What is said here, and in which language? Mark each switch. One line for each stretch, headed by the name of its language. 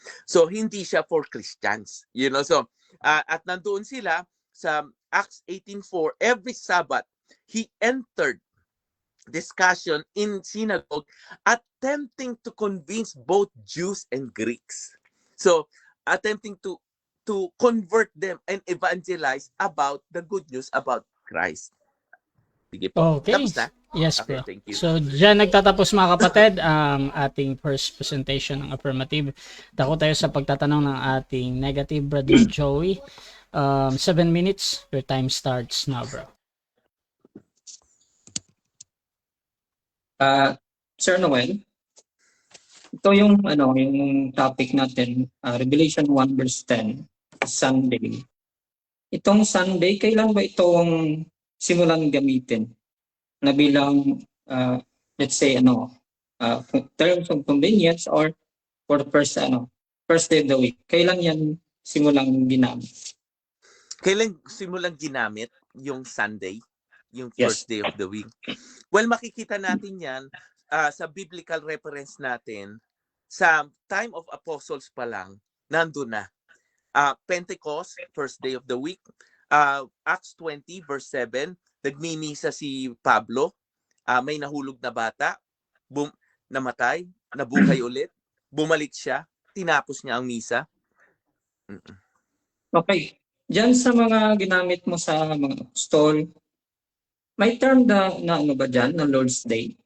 English: So hindi siya for Christians. So at nandoon sila sa Acts 18:4, every Sabbath he entered discussion in synagogue, attempting to convince both Jews and Greeks. So, attempting to convert them and evangelize about the good news about Christ.
Filipino: Sige po.
English: Okay.
Filipino: Tapos na?
English: Yes, Okay, bro. thank you.
Filipino: So, dyan nagtatapos mga kapatid ang ating first presentation ng affirmative. Dako tayo sa pagtatanong ng ating negative, Brother Joey.
English: 7 minutes. Your time starts now, bro.
Filipino: Sir Noel, ito yung topic natin, Revelation 1 verse 10, Sunday. Itong Sunday, kailan ba itong simulan gamitin na bilang let's say terms of convenience or for the first day of the week? Kailan yan simulang ginamit? Kailan simulang ginamit yung Sunday? Yung
English: Yes. first day of the week? Well, makikita natin yan sa biblical reference natin.
Filipino: Sa time of apostles pa lang, nandun na.
English: Pentecost, first day of the week.
Filipino: Acts 20 verse 7, nagmimisa si Pablo. May nahulog na bata, namatay, nabuhay ulit, bumalik siya, tinapos niya ang misa.
English: Okay.
Filipino: Diyan sa mga ginamit mo sa mga apostol, may term na ano ba dyan, na Lord's Day?